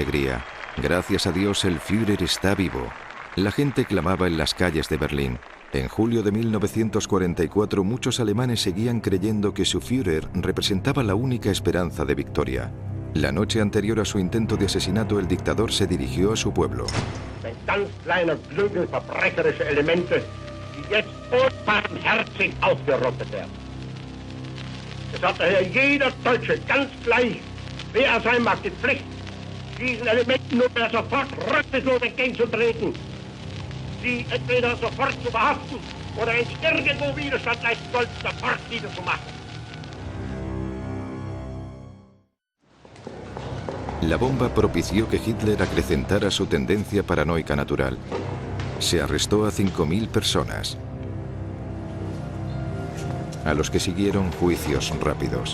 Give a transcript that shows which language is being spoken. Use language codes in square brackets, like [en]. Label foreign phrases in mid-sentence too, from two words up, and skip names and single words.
[es] Gracias a Dios el Führer está vivo. La gente clamaba en las calles de Berlín. En julio de 1944 muchos alemanes seguían creyendo que su Führer representaba la única esperanza de victoria. La noche anterior a su intento de asesinato, el dictador se dirigió a su pueblo. [de] Ein ganz kleiner Klüngel verbrecherische Elemente, die jetzt unbarmherzig ausgerottet werden. Es hat daher jeder Deutsche, ganz gleich, wer er sein mag, die Pflicht, diesen Elementen nunmehr sofort rücksichtslos entgegenzutreten, sie entweder sofort zu verhaften oder wenn sie irgendwo Widerstand leisten sollten, sofort niederzumachen. [es] La bomba propició que Hitler acrecentara su tendencia paranoica natural. Se arrestó a 5.000 personas, a los que siguieron juicios rápidos.